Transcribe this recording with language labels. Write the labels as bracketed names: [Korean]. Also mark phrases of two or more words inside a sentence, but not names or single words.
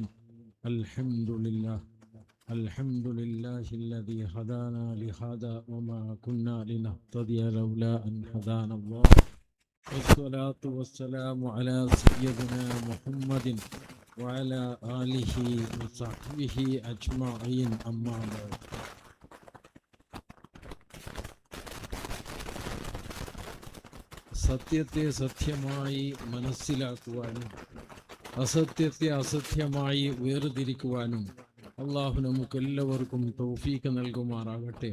[Arabic] الحمد لله الذي هدانا لهذا وما كنا لنهتدي لولا أن هدانا الله. والصلاة والسلام على سيدنا محمد وعلى آله وصحبه أجمعين. أما بعد. [Malayalam] സത്യത്തെ സത്യമായി മനസ്സിലാക്കുവാനും അസത്യത്തെ അസത്യമായി വേർതിരിക്കുവാനും അള്ളാഹു നമുക്കെല്ലാവർക്കും തൗഫീഖ് നൽകുമാറാകട്ടെ.